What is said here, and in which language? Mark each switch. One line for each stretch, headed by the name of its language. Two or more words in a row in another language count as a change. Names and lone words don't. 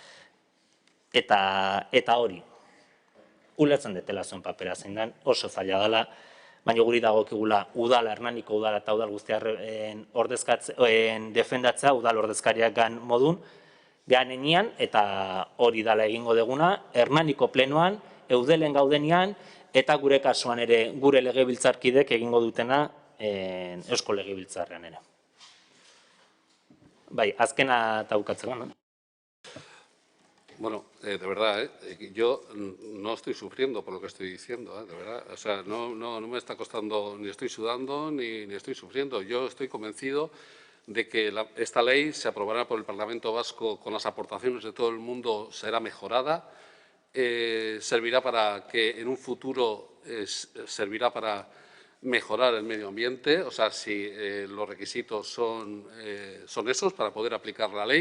Basque: eta hori, ulertzen dutela zuen papera zein den, oso zaila dela, baina guri dagokigula udala, Hernaniko udala eta udal guztiaren defendatzea, udal ordezkariak gan modun, ganenean, eta hori dala egingo deguna, Hernaniko plenoan, eudelen gaudenian, eta gure kasuan ere, gure legebiltzarkidek egingo dutena Eusko Legebiltzarrean ere. Bai, azkena taukatzeko, no?
Spanish: Bueno, de verdad, yo no estoy sufriendo por lo que estoy diciendo, de verdad. O sea, no me está costando, ni estoy sudando, ni estoy sufriendo. Yo estoy convencido de que esta ley se aprobará por el Parlamento Vasco con las aportaciones de todo el mundo, será mejorada, servirá para que en un futuro servirá para mejorar el medio ambiente, o sea, si los requisitos son esos para poder aplicar la ley.